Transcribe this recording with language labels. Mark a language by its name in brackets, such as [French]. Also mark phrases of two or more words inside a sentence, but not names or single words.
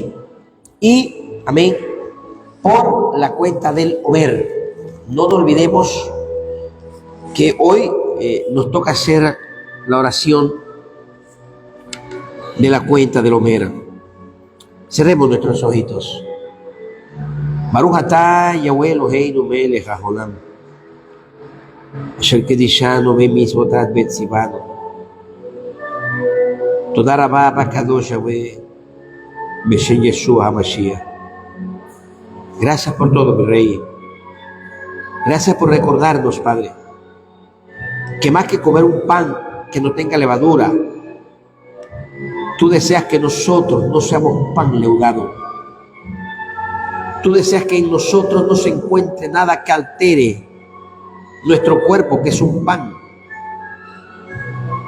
[Spanish] Y, amén, por la cuenta del Omer. No nos olvidemos que hoy nos toca hacer la oración de la cuenta del Omer. Cerremos nuestros ojitos. [Hebrew] ברוך אתה יהוה אלוהינו מלך העולם אשר קידשנו במצוותיו וציוונו. תודה רבה בקדוש יהוה בשם ישוע המשיח. [Spanish] Gracias por todo, mi Rey. Gracias por recordarnos, Padre, que más que comer un pan que no tenga levadura, tú deseas que nosotros no seamos pan leudado. Tú deseas que en nosotros no se encuentre nada que altere nuestro cuerpo, que es un pan.